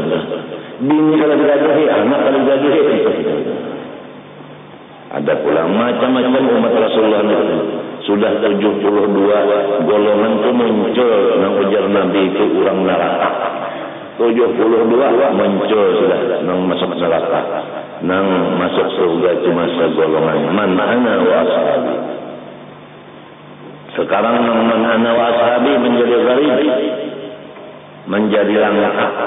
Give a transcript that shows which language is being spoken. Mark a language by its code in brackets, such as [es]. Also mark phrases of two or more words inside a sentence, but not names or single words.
[bjn] Bini kalau digaduhi, anak kalau digaduhi. Ada pula macam-macam umat Rasulullah itu. Sudah 72 golongan itu muncul. Nang ujar Nabi itu orang neraka. 72 muncul sudah. Nang masuk neraka. Nang masuk surga cuma segolongan. [ar] من أنا وأصحابي. [bjn] Sekarang nang [ar] من أنا وأصحابي [bjn] menjadi gharib. Menjadi langka.